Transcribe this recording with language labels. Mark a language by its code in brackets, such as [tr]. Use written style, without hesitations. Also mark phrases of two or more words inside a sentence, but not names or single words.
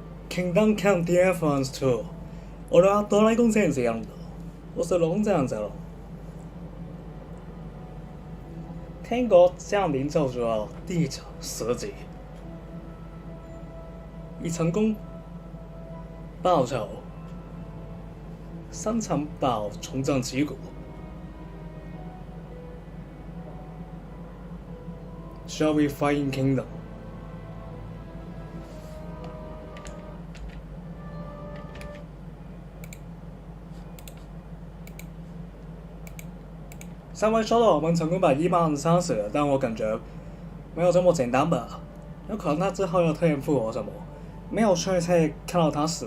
[ja] Kingdom Come Deliverance II，俺はドラゴン戦士やるんだ。 [zh] 我是龙战者。天国降临救赎第10集，已成功报仇，新城堡重振旗鼓。 [en] Shall we fight in kingdom？ [zh] 上回说到我们成功把伊曼杀死了，但我感觉没有这么简单吧？有可能他之后要突然复活什么，没有确切看到他死。